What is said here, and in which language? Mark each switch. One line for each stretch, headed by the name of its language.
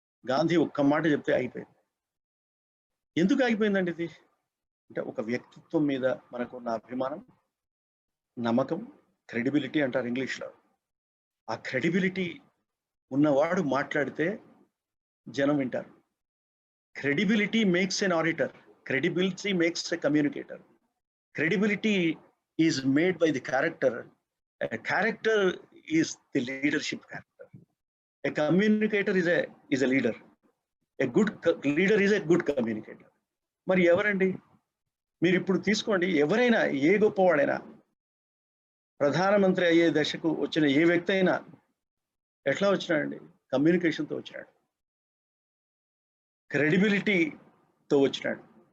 Telugu: గాంధీ ఒక్క మాట చెప్తే ఆగిపోయింది. ఎందుకు ఆగిపోయిందండి ఇది అంటే ఒక వ్యక్తిత్వం మీద మనకున్న అభిమానం, నమ్మకం, క్రెడిబిలిటీ అంటారు ఇంగ్లీష్లో. ఆ క్రెడిబిలిటీ ఉన్నవాడు మాట్లాడితే జనం వింటారు.
English: Credibility makes an auditor, credibility makes a communicator. Credibility is made by the character. A character is the leadership character. A communicator is a leader. A good leader is a good communicator.
Telugu: మరి ఎవరండి మీరు ఇప్పుడు తీసుకోండి, ఎవరైనా ఏ గొప్పవాడైనా ప్రధానమంత్రి అయ్యే దశకు వచ్చిన ఏ వ్యక్తి అయినా ఎట్లా వచ్చినాడండి? కమ్యూనికేషన్తో వచ్చినాడు, క్రెడిబిలిటీతో వచ్చినాడు.